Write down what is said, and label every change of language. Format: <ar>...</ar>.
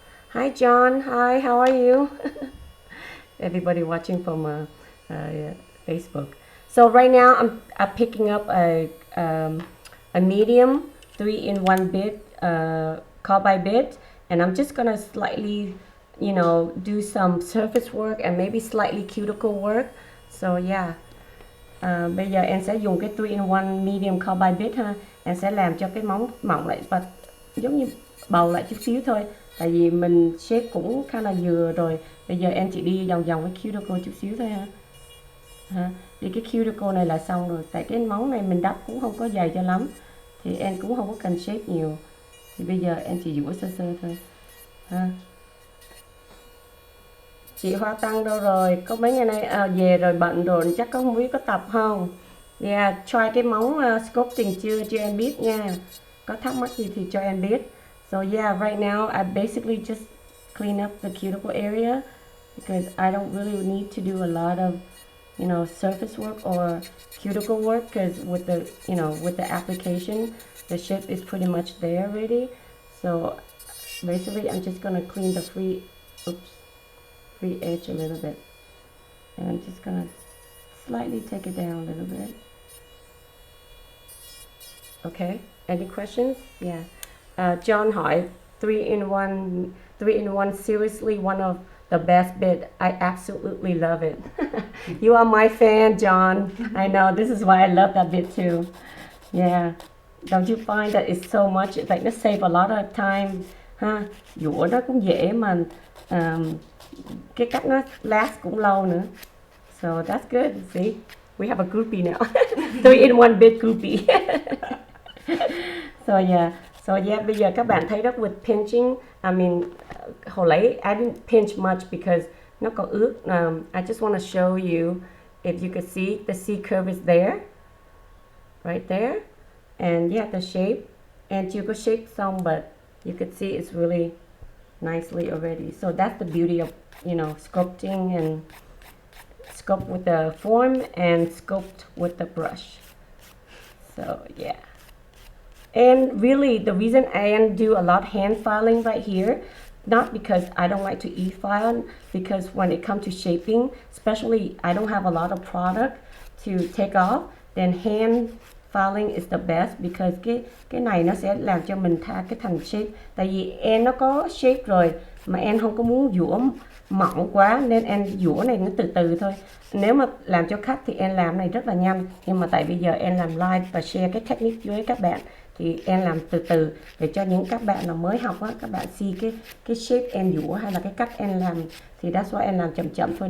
<en>Hi John, hi, how are you? Everybody watching from Facebook. So right now I'm picking up a medium 3-in-1 bit carbide bit, and I'm just gonna slightly, you know, do some surface work and maybe slightly cuticle work. So yeah.</en> <vi>Bây giờ em sẽ dùng cái 3-in-1 medium carbide bit ha. Em sẽ làm cho cái móng mỏng lại và giống như bầu lại chút xíu thôi. Tại vì mình shape cũng khá là vừa rồi. Bây giờ em chỉ đi vòng vòng với cuticle chút xíu thôi ha. Đi cái cuticle này là xong rồi. Tại cái móng này mình đắp cũng không có dày cho lắm, thì em cũng không có cần shape nhiều. Thì bây giờ em chỉ dũa sơ sơ thôi ha. Chị Hoa Tăng đâu rồi? Có mấy ngày nay về rồi bận rồi, chắc không biết có tập không? Yeah, try cái móng sculpting chưa? Cho em biết nha. Có thắc mắc gì thì cho em biết.</vi> <en>So yeah, right now I basically just clean up the cuticle area because I don't really need to do a lot of, you know, surface work or cuticle work, because with the, you know, with the application, the shape is pretty much there already. So basically I'm just gonna clean the free edge a little bit, and I'm just gonna slightly take it down a little bit. Okay, any questions? Yeah. John hỏi 3-in-1 seriously one of the best bit. I absolutely love it. You are my fan, John. I know, this is why I love that bit too. Yeah. Don't you find that it's so much, it's like nó save a lot of time ha.</en> <vi>Dũa nó cũng dễ mà cái cách nó last cũng lâu nữa.</vi> <en>So that's good. See, we have a groupie now. 3-in-1 bit groupie. So yeah,</en> <vi>bây giờ các bạn thấy đó,</vi> <en>with pinching, I mean,</en> <vi>hồi lấy</vi> <en>I didn't pinch much because</en> <vi>nó còn ướt.</vi> <en>I just want to show you, if you could see, the C curve is there, right there, and yeah, the shape, and</en> <vi>chưa có shape xong,</vi> <en>but You could see it's really nicely already. So that's the beauty of, you know, sculpting and sculpt with the form and sculpt with the brush. So yeah. And really the reason I do a lot hand filing right here, not because I don't like to e-file, because when it comes to shaping, especially I don't have a lot of product to take off, then hand filing is the best, because</en> <vi>cái này nó sẽ làm cho mình tha cái thành shape. Tại vì em nó có shape rồi mà em không có muốn dũa mỏng quá nên em dũa này nó từ từ thôi. Nếu mà làm cho khách thì em làm này rất là nhanh, nhưng mà tại bây giờ em làm live và share cái technique với các bạn thì em làm từ từ để cho những các bạn nào mới học á, các bạn see cái shape em dũa hay là cái cách em làm, thì</vi> <en>that's why</en> <vi>em làm chậm chậm thôi.</vi>